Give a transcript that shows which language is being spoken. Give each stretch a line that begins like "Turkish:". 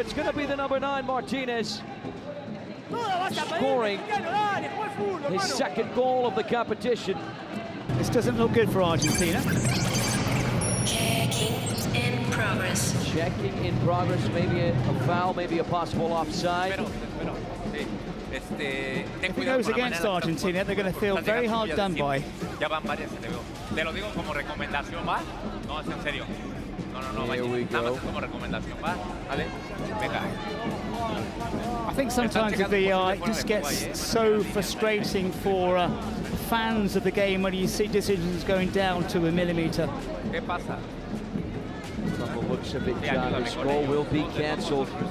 English: It's going to be the number 9, Martinez, scoring his 2nd goal of the competition. This doesn't look good for Argentina. Checking in progress. Checking in progress, maybe a foul, maybe a possible offside. If it goes against Argentina, they're going to feel very hard done by.
Spanish: Te lo digo como recomendación, ¿va? No, es en serio. No,
English: Here we
Spanish: nada
English: go.
Spanish: más es como recomendación, ¿va? Vale, venga.
English: I think sometimes the VAR just gets so frustrating for fans of the game when you see decisions going down to a millimetre.
Spanish: ¿Qué pasa?
English: From the looks of it, John, this goal will be cancelled.